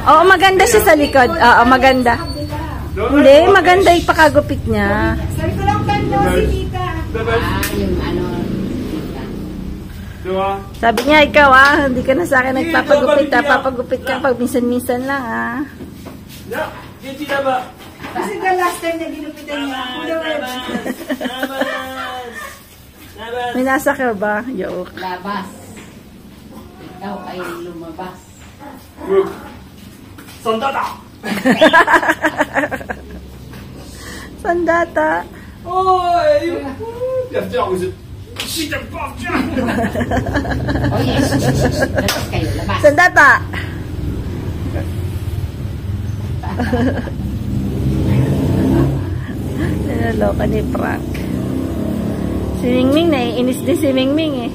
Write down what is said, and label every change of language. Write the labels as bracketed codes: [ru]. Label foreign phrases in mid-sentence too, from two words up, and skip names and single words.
[tl] Oo, maganda siya sa likod. Oo, maganda. Hindi, maganda yung pakagupit niya. Sabi ko lang tanto si Tita. Yung ano, Sabi niya, ikaw hindi ka na sa akin nagpapagupit. Papagupit ka pag minsan-minsan lang [fr] Viens, viens là-bas. [tl] Kasi [en] the last time [tl] na ginupitan niya ako, May nasakal ba? Joke. Labas. Ikaw ay lumabas. Sandata! Sandata. [fr] Oi! Bienvenue aux Chita Portia! [tl] Oh yes. Labas kayo, labas. Sandata. Naloloka ni Frank. Si Mingming, naiinis din si Mingming eh.